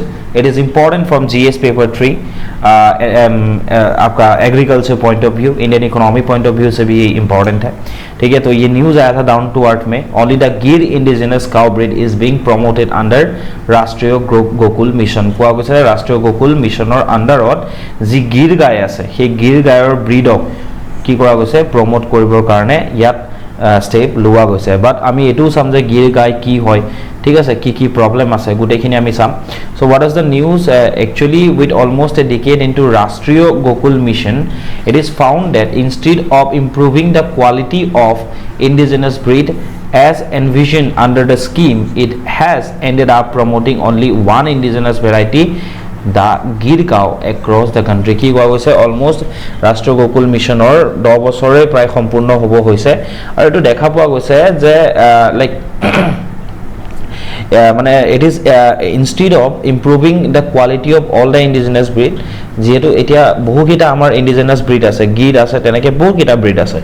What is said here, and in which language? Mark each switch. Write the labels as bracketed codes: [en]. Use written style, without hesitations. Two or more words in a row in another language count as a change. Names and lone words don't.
[en] it is important from GS paper 3. आपका agriculture point of view, Indian economy point of view [hi] से भी ये इंपॉर्टेंट है। ठीक है, तो ये न्यूज़ आया था डाउन टू अर्थ में। [en] only the Gir indigenous cow breed is being promoted under Rashtriya Gokul Mission. [as] কোৱা গৈছে ৰাষ্ট্ৰীয় গোকুল মিছনৰ আণ্ডাৰত যি গিৰ গাই আছে সেই গিৰ গায়ৰ ব্ৰীডক কি কৰা গৈছে প্ৰমোট কৰিবৰ কাৰণে ইয়াত স্টেপ লোৱা গৈছে। বাট আমি এইটোও চাম যে গিৰ গাই কি হয়, ঠিক আছে, কি প্ৰব্লেম আছে গোটেইখিনি আমি চাম। [en] so what is the news? actually with almost a decade into Rashtriya Gokul Mission, it is found that instead of improving the quality of indigenous breed as envisioned under the scheme, it has ended up promoting only one indigenous variety, the gir cow, across the country। [as] কি কোৱা গৈছে অলমোষ্ট ৰাষ্ট্ৰীয় গোকুল মিছনৰ 10 বছৰে প্ৰায় সম্পূৰ্ণ হ'ব হৈছে আৰু এইটো দেখা পোৱা গৈছে যে লাইক মানে [en] it is instead of improving the quality of all the indigenous breed. [as] যিহেতু এতিয়া বহুকেইটা আমাৰ [en] indigenous breed [as] আছে, গিৰ আছে, তেনেকৈ বহুকেইটা ব্ৰীড আছে।